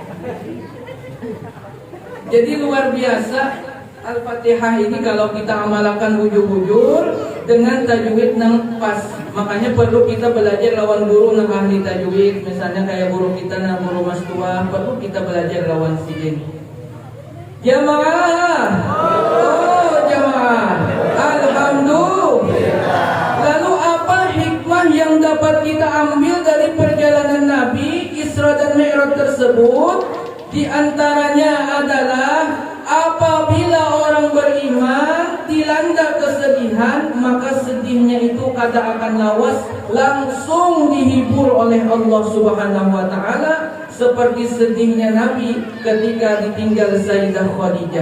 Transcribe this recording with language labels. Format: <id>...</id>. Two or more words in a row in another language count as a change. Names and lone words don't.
<bjn>Jadi luar biasa Al-Fatihah ini kalau kita amalkan bujur-bujur dengan tajwid nang pas. Makanya perlu kita belajar lawan guru nang ahli tajwid. Misalnya kayak guru kita nang guru mas tua, perlu kita belajar lawan sidin. Jamaah. Oh, jamaah. Alhamdulillah.</bjn> <id>Lalu apa hikmah yang dapat kita ambil dari perjalanan Nabi Isra dan Mi'raj tersebut? Di antaranya adalah apabila orang beriman dilanda kesedihan, maka sedihnya itu</id> <bjn>kada akan lawas,</bjn> <id>langsung dihibur oleh Allah</id> <ar>Subhanahu wa taala,</ar> <id>seperti sedihnya Nabi ketika ditinggal Sayyidah Khadijah.</id>